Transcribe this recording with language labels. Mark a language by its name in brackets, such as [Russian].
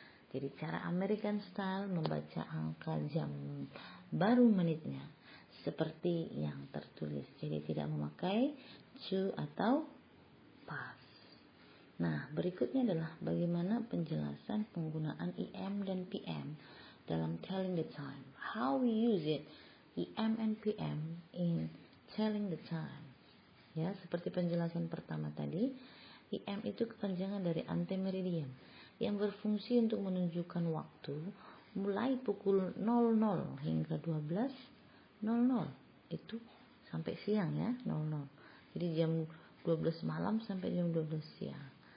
[Indonesian] Jadi cara American style membaca angka jam baru menitnya seperti yang tertulis. Jadi tidak memakai to atau past. Nah, berikutnya adalah bagaimana penjelasan penggunaan EM dan PM dalam [English] telling the time. How we use it, EM and PM in telling the time. [Indonesian] Ya, seperti penjelasan pertama tadi, EM itu kepanjangan dari antemeridian yang berfungsi untuk menunjukkan waktu mulai pukul 00 hingga 12:00. Itu sampai siang ya, 00. Jadi jam 12 malam sampai jam 12 siang.